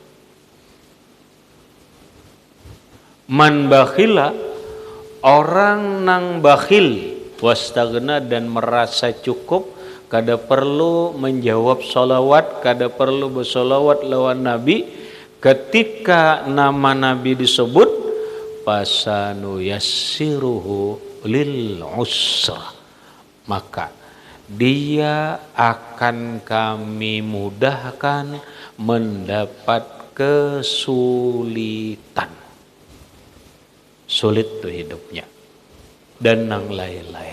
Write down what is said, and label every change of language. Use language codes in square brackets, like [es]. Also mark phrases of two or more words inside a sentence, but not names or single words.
[ar] من بخل, [id] orang nang bakhil wastaghna, dan merasa cukup, kada perlu menjawab solawat, kada perlu bersolawat lawan Nabi. Ketika nama Nabi disebut, [ar] فسنيسره للعسرى, [id] maka dia akan kami mudahkan mendapat kesulitan. Sulit tuh hidupnya. Dan yang lain-lain.